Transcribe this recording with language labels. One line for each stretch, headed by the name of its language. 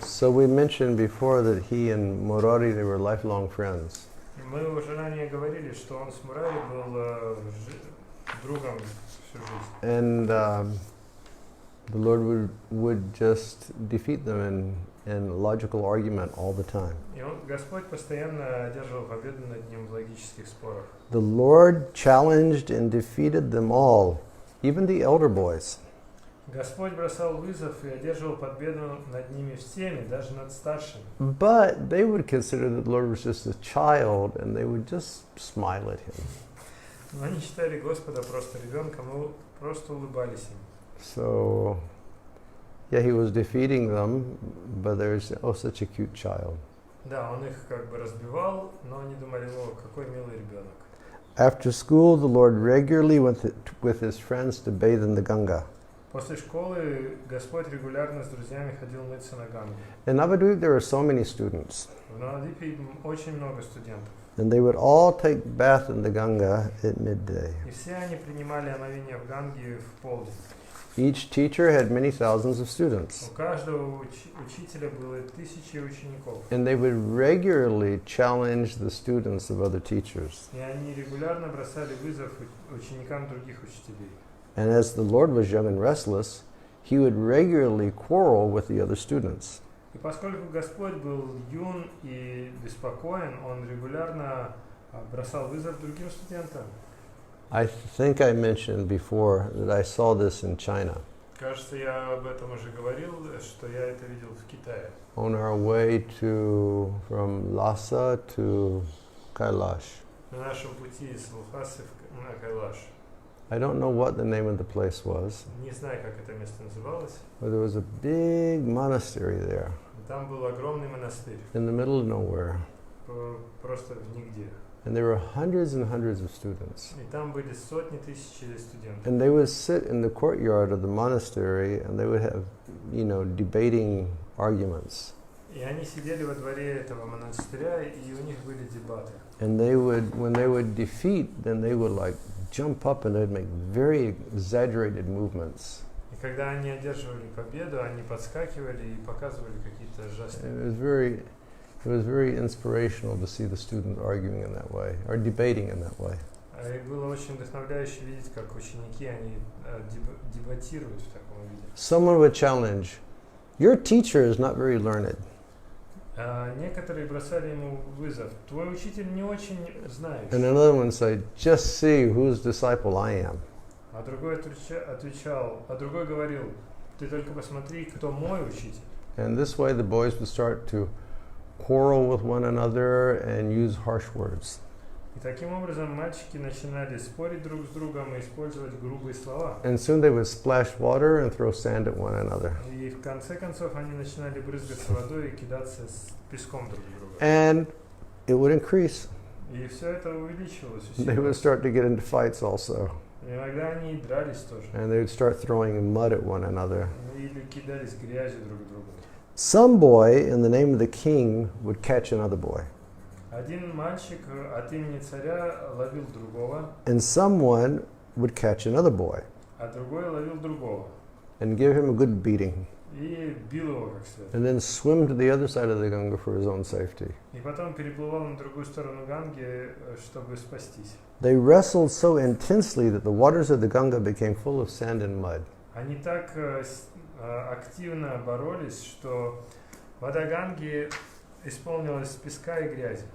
English: So we mentioned before that he and Murari, they were lifelong friends.
Russian: Мы уже ранее говорили, что он с Мурари был другом всю жизнь.
English: And the Lord would just defeat them in logical argument all the time.
Russian: И Господь постоянно одерживал победу над ним в логических спорах.
English: The Lord challenged and defeated them all, even the elder boys.
Russian: Господь бросал вызов и одерживал победу над ними всеми, даже над старшими.
English: But they would consider that the Lord was just a child, and they would just smile at him.
Russian: Но они считали Господа просто ребенком и просто улыбались им.
English: So, yeah, he was defeating them, but there's, oh, such a cute child.
Russian: Да, он их как бы разбивал, но они думали, о, какой милый ребенок.
English: After school, the Lord regularly went with his friends to bathe in the Ganga.
Russian: После школы Господь регулярно с друзьями ходил мыться на Гангу.
English: In Navadvip, there were so many students.
Russian: В Навадвипе очень много студентов.
English: And they would all take bath in the Ganga at midday.
Russian: И все они принимали омовение в Ганге в полдень.
English: Each teacher had many thousands of students.
Russian: У каждого учителя было тысячи учеников.
English: And they would regularly challenge the students of other teachers.
Russian: И они регулярно бросали вызов ученикам других учителей.
English: And as the Lord was young and restless, he would regularly quarrel with the other students.
Russian: И поскольку Господь был юн и беспокоен, он регулярно бросал вызов другим студентам.
English: I think I mentioned before that I saw this in China.
Russian: Кажется, я об этом уже говорил, что я это видел в Китае.
English: On our way from Lhasa to Kailash.
Russian: На нашем пути из Лхасы на Кайлаш.
English: I don't know what the name of the place was.
Russian: Не знаю, как это место называлось.
English: But there was a big monastery there.
Russian: Там был огромный монастырь.
English: In the middle of nowhere.
Russian: Просто в нигде.
English: And there were hundreds and hundreds of students.
Russian: И там были сотни тысяч студентов.
English: And they would sit in the courtyard of the monastery and they would have, debating arguments.
Russian: И они сидели во дворе этого монастыря, и у них были дебаты.
English: And when they would defeat, then they would jump up and they'd make very exaggerated movements.
Russian: И когда они одерживали победу, они подскакивали и показывали какие-то жесты.
English: It was very inspirational to see the students arguing in that way, or debating in that way.
Russian: И было очень вдохновляюще видеть, как ученики, они дебатируют в таком виде.
English: Someone would challenge, your teacher is not very learned.
Russian: Некоторые бросали ему вызов. Твой учитель не очень знающий.
English: And another one said, just see whose disciple I am.
Russian: А другой отвечал, другой говорил, ты только посмотри, кто мой учитель.
English: And this way the boys would start to quarrel with one another and use harsh words.
Russian: И таким образом мальчики начинали спорить друг с другом и использовать грубые слова.
English: And soon they would splash water and throw sand at one another.
Russian: И в конце концов они начинали брызгаться водой и кидаться с песком друг в друга.
English: And it would increase.
Russian: И все это увеличивалось.
English: They would start to get into fights also.
Russian: Иногда они дрались тоже.
English: And they would start throwing mud at one another.
Russian: Или кидались грязью друг к другу.
English: Some boy, in the name of the king, would catch another boy.
Russian: Один мальчик от имени царя ловил другого,
English: And someone would catch another boy
Russian: а другой ловил другого.
English: and give him a good beating.
Russian: И бил его как следует.
English: And then swim to the other side of the Ganga for his own safety.
Russian: И потом переплывал на другую сторону Ганги, чтобы спастись.
English: They wrestled so intensely that the waters of the Ganga became full of sand and mud.
Russian: Они так активно боролись, что вода Ганги исполнилась песка и грязи.